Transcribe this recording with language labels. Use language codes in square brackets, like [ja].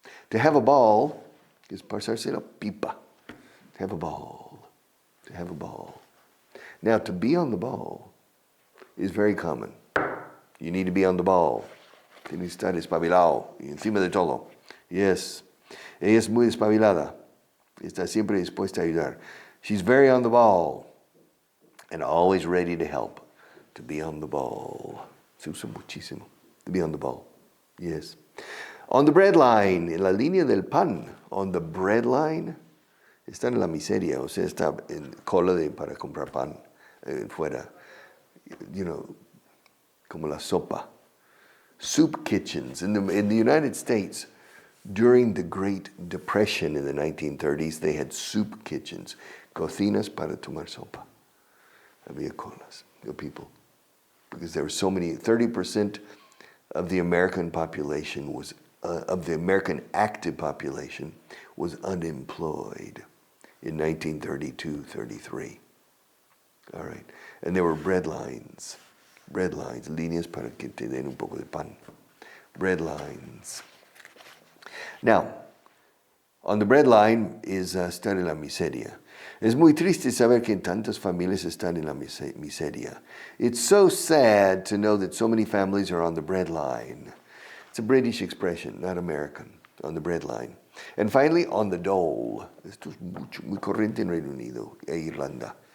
[en] To have a ball is [es] pasarse la pipa. [en] To have a ball. To have a ball. Now, to be on the ball is very common. You need to be on the ball. [es] Tienes que estar espabilado y encima de todo. [en] Yes. [es] Ella es muy espabilada. Está siempre dispuesta a ayudar. [en] She's very on the ball and always ready to help. To be on the ball. [es] Se usa muchísimo. [en] To be on the ball. Yes. On the bread line, [es] en la línea del pan. On the bread line, está en la miseria. O sea, está en cola para comprar pan fuera. [en] You know, [es] como la sopa. [en] Soup kitchens. In the United States, during the Great Depression in the 1930s, they had soup kitchens. [es] Cocinas para tomar sopa. Había colas [en] of people. Because there were so many, 30% of the American population was, of the American active population was unemployed in 1932-33. All right. And there were bread lines, [es] líneas para que te den un poco de pan. [en] Bread lines. Now, on the bread line is [es] estar en la miseria. Es muy triste saber que tantas familias están en la miseria. [en] It's so sad to know that so many families are on the bread line. It's a British expression, not American, on the bread line. And finally, on the dole. [es] Esto es muy corriente en Reino Unido e Irlanda.